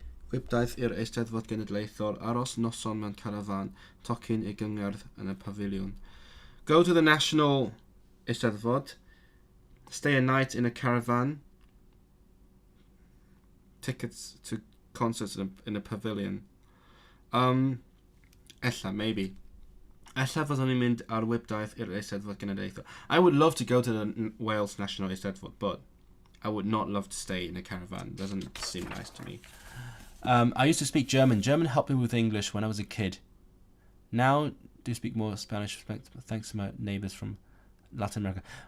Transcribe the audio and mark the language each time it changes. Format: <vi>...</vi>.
<cy>Gwibdaeth i'r Eisteddfod Genedlaethol, aros noson mewn carafan, tocyn I gyngerdd yn y pavilion.</cy> <en>Go to the National Eisteddfod, stay a night in a caravan, tickets to concerts in a pavilion. Ella, maybe.</en> <cy>Ella fyddwn i'n mynd ar wybdaeth i'r Eisteddfod Genedlaethol.</cy> <en>I would love to go to the Wales National Eisteddfod, but I would not love to stay in a caravan. Doesn't seem nice to me. I used to speak German. German helped me with English when I was a kid. Now, do speak more Spanish, thanks to my neighbours from Latin America.</en>